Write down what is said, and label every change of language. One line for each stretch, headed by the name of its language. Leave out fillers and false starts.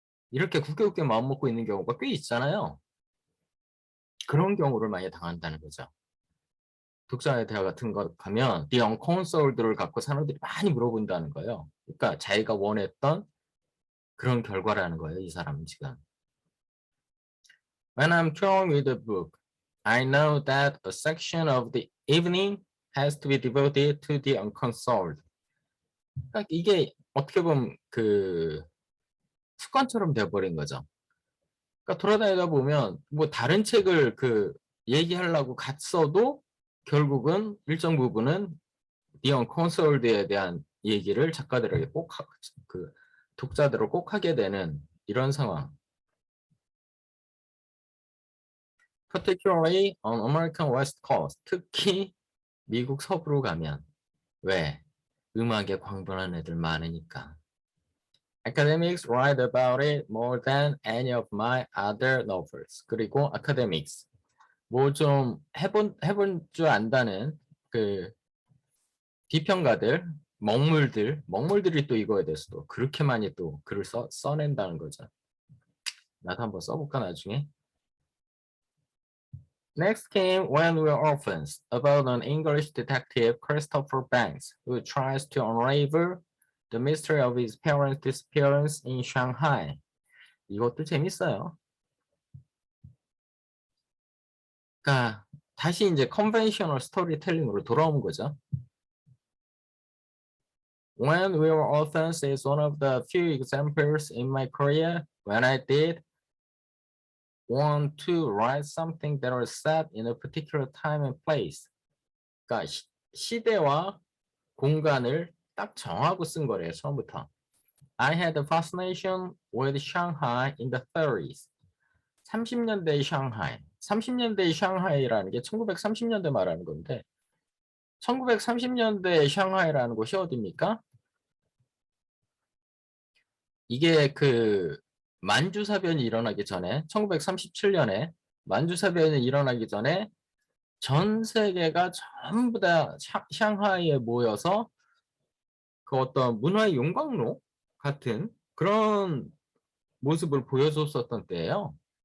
Korean: 이렇게 굳게 마음 먹고 있는 경우가 꽤 있잖아요. 그런 경우를 많이 당한다는 거죠. 독자의 대화 같은 거 가면 The Unconsoled를 갖고 사람들이 많이 물어본다는 거예요. 그러니까 자기가 원했던 그런 결과라는 거예요. 이 사람은 지금.
English: When I'm drawing with a book, I know that a section of the evening has to be devoted to the unconsoled.
Korean: 그러니까 이게 어떻게 보면 그 습관처럼 돼버린 거죠. 그러니까 돌아다니다 보면 뭐 다른 책을 그 얘기하려고 갔어도 결국은 일정 부분은 The Unconsoled에 대한 얘기를 작가들에게 그 독자들을 꼭 하게 되는 이런 상황.
English: Particularly on American West Coast.
Korean: 특히 미국 서부로 가면 왜? 음악에 광분한 애들 많으니까.
English: Academics write about it more than any of my other novels.
Korean: 그리고 academics 뭐 좀 해본 줄 안다는 그 비평가들, 먹물들이 또 이거에 대해서도 그렇게 많이 또 글을 써낸다는 거죠. 나도 한번 써볼까 나중에.
English: Next came When We Were Orphans, about an English detective, Christopher Banks, who tries to unravel the mystery of his parents' disappearance in Shanghai.
Korean: 이것도 재밌어요. 그러니까 다시 이제 컨벤셔널 스토리텔링으로 돌아온 거죠.
English: When We Were Orphans is one of the few examples in my career when I did want to write something that was set in a particular time and place.
Korean: 그러니까 시대와 공간을 딱 정하고 쓴 거래요, 처음부터.
English: I had a fascination with Shanghai in the 30s.
Korean: 30년대의 샹하이. 30년대의 샹하이라는 게 1930년대 말하는 건데 1930년대의 샹하이라는 곳이 어디입니까? 이게 그 만주사변이 일어나기 전에 1937년에 만주사변이 일어나기 전에 전 세계가 전부 다 샹하이에 모여서 그 어떤 문화의 용광로 같은 그런 모습을 보여줬었던 때예요.